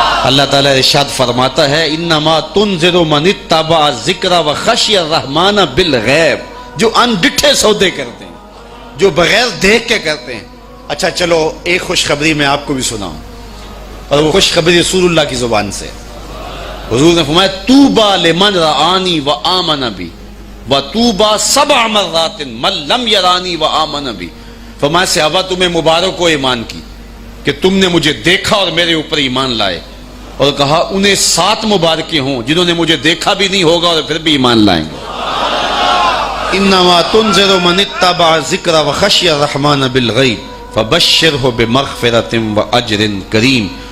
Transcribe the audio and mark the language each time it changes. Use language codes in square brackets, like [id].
[ur] اللہ تعالیٰ ارشاد فرماتا ہے [ar] انما تنذر من اتبع ذکر وخشی الرحمن بالغیب. [ur] جو ان ڈٹھے سودے کرتے ہیں، جو بغیر دیکھ کے کرتے ہیں. اچھا چلو ایک خوشخبری میں آپ کو بھی سناؤں، اور وہ خوشخبری رسول اللہ کی زبان سے. حضور نے فرمایا [ar] طوبی لمن رآنی وآمن بی وطوبی 7 مرات من لم یرانی وآمن بی. [ur] فرمایا صحابہ تمہیں مبارک ہو ایمان کی کہ تم نے مجھے دیکھا اور میرے اوپر ایمان لائے. اور کہا انہیں 7 مبارکیں ہوں جنہوں نے مجھے دیکھا بھی نہیں ہوگا اور پھر بھی ایمان لائیں گے. [ar] انما تنذر من اتبع ذکر وخشی الرحمن بالغیب فبشرہ بمغفرۃ واجر کریم.